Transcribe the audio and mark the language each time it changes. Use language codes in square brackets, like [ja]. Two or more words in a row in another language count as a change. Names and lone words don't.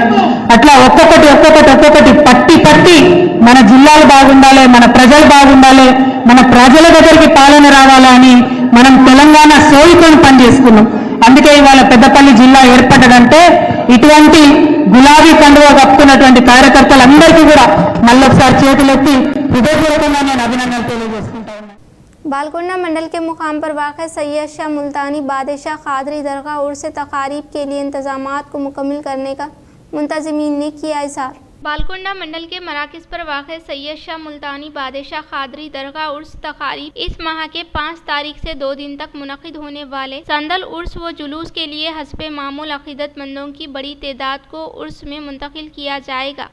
[te] అట్లా ఒక్కొక్కటి పట్టి మన జిల్లాలు బాగుండాలి, మన ప్రజలు బాగుండాలి, మన ప్రజల దగ్గరికి పాలన రావాలని మనం తెలంగాణ సోయితో పనిచేసుకున్నాం। అందుకే ఇవాళ పెద్దపల్లి జిల్లా ఏర్పడ్డదంటే ఇటువంటి గులాబీ కండువా కప్పుకున్నటువంటి కార్యకర్తలందరికీ కూడా మళ్ళొకసారి చేతులెత్తి హృదయపూర్వకంగా నేను అభినందనలు తెలియజేసుకుంటా ఉన్నాను। [ur] بالکنڈہ منڈل کے مقام پر واقع سید شاہ ملتانی بادشاہ قادری درگاہ عرس تقاریب کے لیے انتظامات کو مکمل کرنے کا منتظمین نے کیا اظہار۔ بالکنڈہ منڈل کے مراکز پر واقع سید شاہ ملتانی بادشاہ قادری درگاہ عرس تقاریب اس ماہ کے 5 تاریخ سے 2 دن تک منعقد ہونے والے صندل عرس و جلوس کے لیے حسب معمول عقیدت مندوں کی بڑی تعداد کو عرس میں منتقل کیا جائے گا.